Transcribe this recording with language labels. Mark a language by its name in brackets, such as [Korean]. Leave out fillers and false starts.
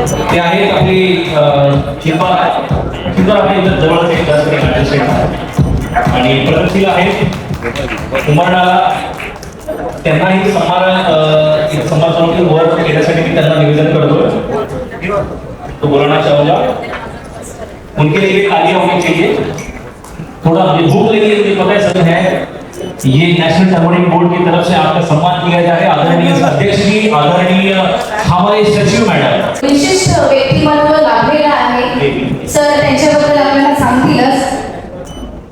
[Marathi] ते आहेत आपली चिंता आपल्या इथं जवळ आणि प्रगतशील आहेत उमरणाला त्यांनाही समाजासाठी वर्क केल्यासाठी मी त्यांना निवेदन करतो [Hindi] तो बोलना चाहूंगा। उनके लिए तालियां होनी चाहिए। थोड़ा भूख लगी है, मुझे पता है सब है। ये नेशनल टर्मरिक बोर्ड की तरफ से आपका सम्मान किया जा रहा है। आदरणीय अध्यक्ष जी, आदरणीय हमारे सचिव मॅडम, [Marathi] विशिष्ट व्यक्तिमत्व लाभलेला आहे सर, त्यांच्याबद्दल आपल्याला सांगतीलच।